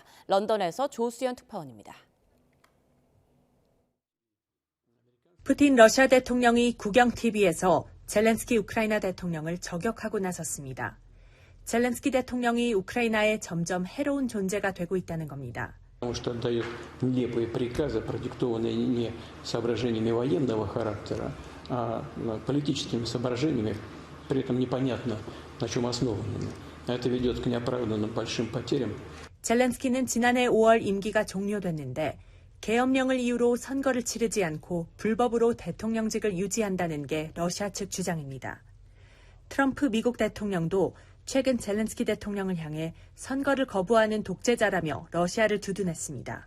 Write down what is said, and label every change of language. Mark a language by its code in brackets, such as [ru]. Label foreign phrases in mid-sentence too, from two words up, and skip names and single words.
[ko] 런던에서 조수연 특파원입니다. 푸틴 러시아 대통령이 국영-TV에서 젤렌스키 우크라이나 대통령을 저격하고 나섰습니다. 젤렌스키 대통령이 우크라이나에 점점 해로운 존재가 되고 있다는 겁니다. [ru] Потому что отдает нелепые приказы, продиктованные не соображениями военного характера, а политическими соображениями, при этом непонятно, на чем основанными. Это ведет к неоправданным большим потерям. [ko] 젤렌스키는 지난해 5월 임기가 종료됐는데 계엄령을 이유로 선거를 치르지 않고 불법으로 대통령직을 유지한다는 게 러시아 측 주장입니다. 트럼프 미국 대통령도 최근 젤렌스키 대통령을 향해 선거를 거부하는 독재자라며 러시아를 두둔했습니다.